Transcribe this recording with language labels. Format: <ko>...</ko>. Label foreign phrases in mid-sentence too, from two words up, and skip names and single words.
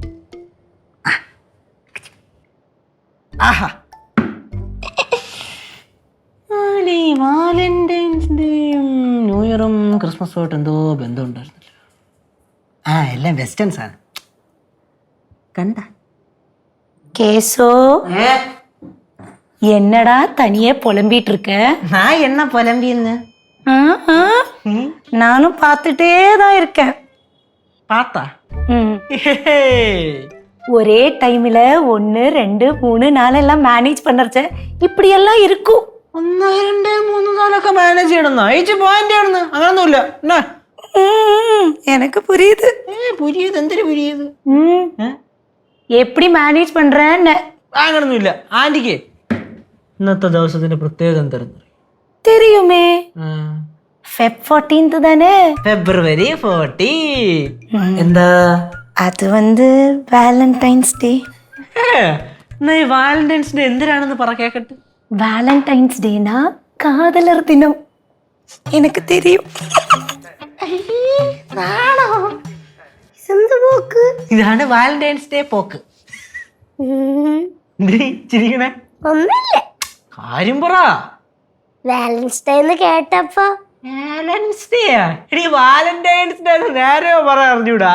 <ml>ആഹാ വാലന്റൈൻസ് ഡേയും ന്യൂ ഇയറും ക്രിസ്മസുമായിട്ട് എന്തോ ബന്ധമുണ്ടായിരുന്നല്ലോ. എല്ലാം വെസ്റ്റേൺസ് ആണ്. കണ്ട</ml> <ta>கேசோ என்னடா தனியே புலம்பிட்டு இருக்க? நான் என்ன புலம்பின்னு நானும் பார்த்துட்டே தான் இருக்கேன். பார்த்தா ஒரே டைம்ல 1 2 3 4 எல்லாம் மேனேஜ் பண்றச்ச இப்படி எல்லாம் இருக்கும்.</ta> <ml>1 2 3 4 ഒക്കെ മാനേജ് ചെയ്യണമെന്നോ? അയച്ചു പോയിന്റ് ആണെന്ന് അങ്ങനൊന്നുമില്ല.</ml> <ta>எனக்கு புரியுது.</ta> <ml>പുരിയത് എന്തൊരു പുരിയത്?</ml> <ta>எப்படி மேனேஜ் பண்றேன்னு</ta> <ml>അങ്ങനൊന്നുമില്ല. ആന്റിക്ക് ഇന്നത്തെ ദിവസത്തിന്റെ പ്രത്യേകത എന്തായിരുന്നു</ml> <ta>தெரியுமே. Feb 14th தானே?</ta> <ml>ഫെബ്രുവരി 14. എന്താ</ml> <ta>அது வந்து வேலண்டைன்ஸ் டே.</ta> <ml>എന്നാ ഈ വാലന്റൈൻസ് ഡേ എന്തിനാണെന്ന് പറ കേക്കട്ടെ.</ml> <ta>வேலண்டைன்ஸ் டேனா காதலர் தினம். எனக்கு தெரியும்.</ta> <ml>ഇതാണ് വാലന്റൈൻസ് ഡേ പോക്ക്. ചിരിക്കണേ ഒന്നുമില്ല. കാര്യം പറ. വാലൻസ് ഡേ എന്ന് കേട്ടപ്പോ വാലന്റൈൻസ് ഡേ എടി വാലന്റൈൻസ് ഡേ നേരെ പറയാൻ അറിഞ്ഞൂടാ.</ml>